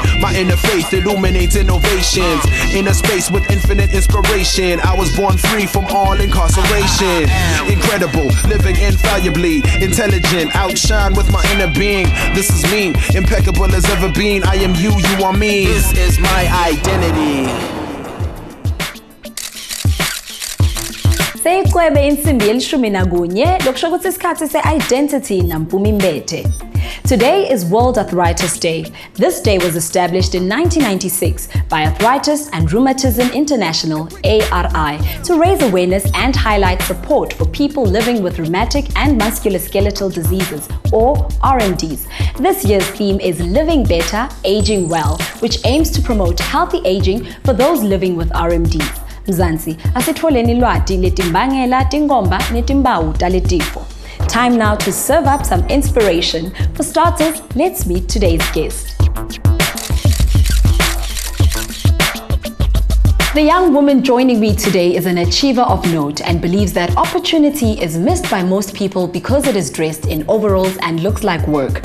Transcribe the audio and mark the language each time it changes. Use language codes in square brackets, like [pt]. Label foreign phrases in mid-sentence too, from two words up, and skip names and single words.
[en] My inner faith illuminates innovations. In a space with infinite inspiration, I was born free from all incarceration. Incredible, living infallibly, intelligent, outshine with my inner being. This is me, impeccable as ever been. I am you, you are me. This is my identity. [zu] Seyicwebe insimbi yelishumi nakunye lokusho ukuthi isikhathi se-Identity naMpumi Mbethe. [en] Today is World Arthritis Day. This day was established in 1996 by Arthritis and Rheumatism International, ARI, to raise awareness and highlight support for people living with rheumatic and musculoskeletal diseases, or RMDs. This year's theme is Living Better, Aging Well, which aims to promote healthy aging for those living with RMDs. [ss] Mzansi, asitfoleni lwati letimbangela tingomba netimbawu taletifo. [en] Time now to serve up some inspiration. For starters, let's meet today's guest. The young woman joining me today is an achiever of note and believes that opportunity is missed by most people because it is dressed in overalls and looks like work.